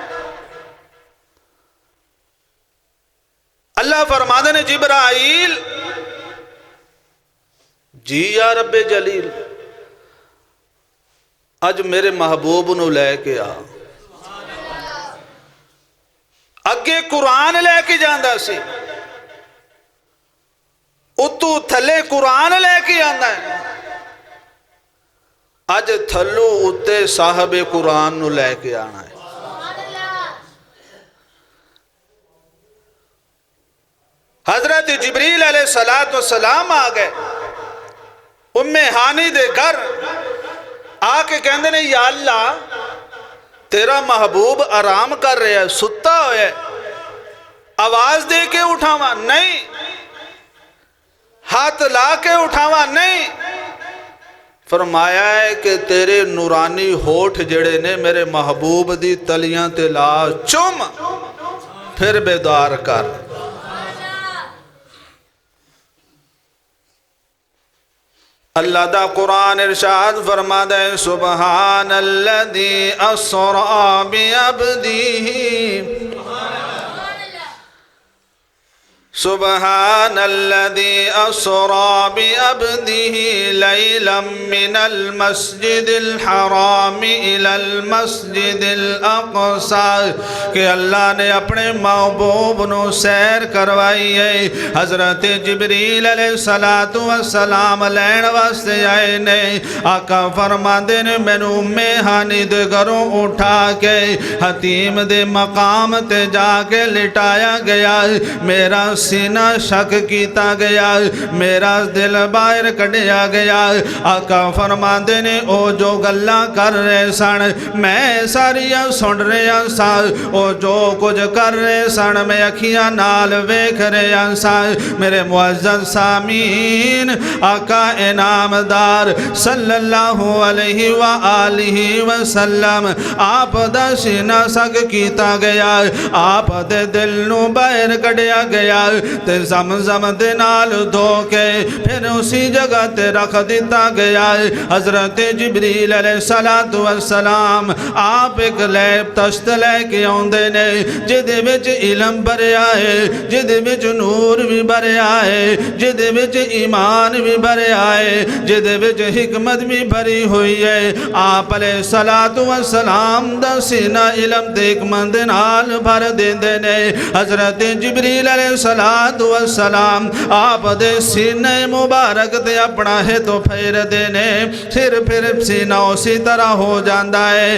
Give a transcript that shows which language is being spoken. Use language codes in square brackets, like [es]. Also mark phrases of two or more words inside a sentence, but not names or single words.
[pa] اللہ فرماتے نے جبرائیل، جی یا رب جلیل، اج میرے محبوب نو لے کے آ۔ اگے قرآن لے کے جاندہ سی، اتو تھلے قرآن لے کے آندہ ہے، اج تھلو اتے صاحب قرآن نو لے کے آنا ہے۔ حضرت جبریل [ar] علیہ السلام [pa] آ گئے ام ہانی دے گھر، آ کے کہندے نے یا اللہ تیرا محبوب آرام کر رہے ہیں، ستا ہوئے، آواز دے کے اٹھاوا نہیں، ہاتھ لا کے اٹھاوا نہیں۔ فرمایا ہے کہ تیرے نورانی ہوٹھ جڑے نے میرے محبوب دی تلیاں تے لا چم، پھر بیدار کر۔ اللہ دا قرآن ارشاد فرماتا ہے [ar] سبحان الذی اسرا بعبدہ، سبحان الذي أسرى بعبده ليلا من المسجد الحرام إلى المسجد الأقصى، [pa] کہ اللہ نے اپنے محبوب نو سیر کروائی ہے۔ حضرت جبریل [ar] علیہ السلام [pa] لین واسطے آئے نے، آقا فرماندے نے مینوں ام ہانی دے گھروں اٹھا کے حتیم دے مقام تے جا کے لٹایا گیا، میرا سینہ شک کیتا گیا، میرا دل باہر کڑیا گیا۔ آقا فرماندے نے او جو گلاں کر رہے سن میں ساریاں سن رہا سا، او جو کچھ کر رہے سن میں اکھیاں نال ویکھ رہا سا۔ میرے معزز سامعین، آقا انعامدار [ar] صلی اللہ علیہ وآلہ وسلم [pa] آپ دا سینہ شک کیتا گیا، آپ دے دل نو باہر کڑیا گیا۔ تے زمزم دے نال دھو کے پھر اسی جگہ تے رکھ دیتا گیا ہے۔ حضرت جبریل [ar] علیہ السلام [pa] آپ ایک لیب تشت لے کے آندے نے جدے وچ علم بھریا ہے، جدے وچ نور بھی بھریا ہے، جدے وچ ایمان بھی بھریا ہے، جدے وچ حکمت بھی بھری ہوئی ہے۔ آپ [ar] علیہ السلام [pa] دا سینہ علم تے حکمت نال بھر دیندے نے۔ حضرت جبریل [ar] علیہ السلام [pa] آپ دے سینہ مبارک تے اپنا ہے تو پھیر دینے، پھر سینہ اسی طرح ہو جاندہ ہے۔